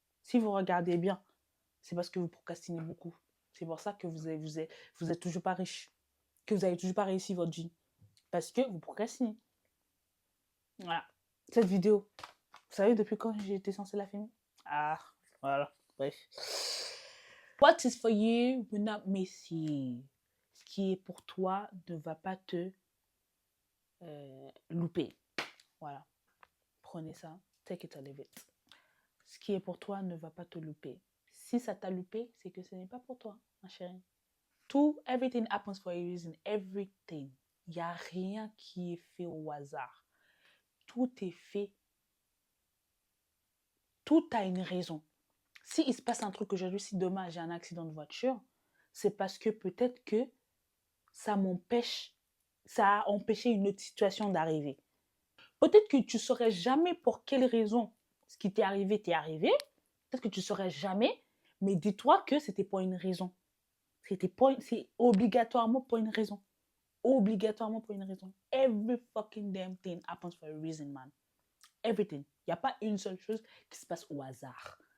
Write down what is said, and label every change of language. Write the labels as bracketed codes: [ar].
[fr] Si vous regardez bien, c'est parce que vous procrastinez beaucoup. C'est pour ça que vous êtes toujours pas riche, que vous n'avez toujours pas réussi votre vie. Parce que vous procrastinez. Voilà. Cette vidéo, vous savez depuis quand j'ai été censée la filmer? Ah, voilà. Bref. [en] What is for you will not miss you. [fr] Ce qui est pour toi ne va pas te louper. Voilà. Prenez ça. [en] Take it or leave it. [fr] Ce qui est pour toi ne va pas te louper. Si ça t'a loupé, c'est que ce n'est pas pour toi, ma chérie. [en] Everything happens for a reason. Everything. [fr] Il n'y a rien qui est fait au hasard. Tout est fait. Tout a une raison. Si il se passe un truc aujourd'hui, si demain j'ai un accident de voiture, c'est parce que peut-être que ça a empêché une autre situation d'arriver. Peut-être que tu ne saurais jamais pour quelle raison ce qui t'est arrivé. Peut-être que tu ne saurais jamais, mais dis-toi que c'était pour une raison. C'est obligatoirement pour une raison. Obligatoirement pour une raison. [en] Every fucking damn thing happens for a reason, man. Everything. [fr] Il n'y a pas une seule chose qui se passe au hasard.